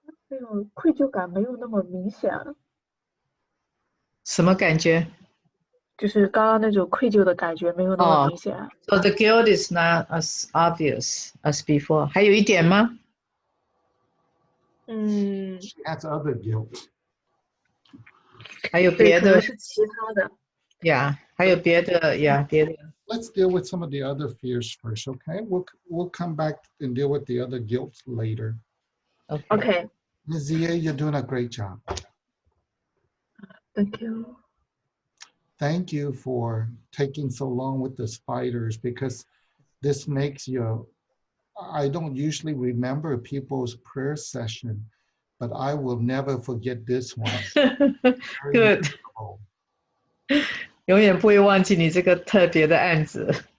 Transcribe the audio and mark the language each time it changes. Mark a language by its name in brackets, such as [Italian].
[Chinese] 那种愧疚感没有那么明显了，什么感觉？就是刚刚那种愧疚的感觉没有那么明显。 [English] So the guilt is not as obvious as before. [Chinese] 还有一点吗？ [English] She has other guilt. [Chinese] 还有对，别的？可能是其他的。 Yeah，还有别的 ，Yeah，别的。 [English] Let's deal with some of the other fears first, okay? We'll come back and deal with the other guilt later. OK， Okay, Ms. Zia, you're doing a great job. thank you. Thank you for taking so long with the spiders because this makes you, I don't usually remember people's prayer session, but I will never forget this one. Very Good， memorable. [Chinese] 永远不会忘记你这个特别的案子。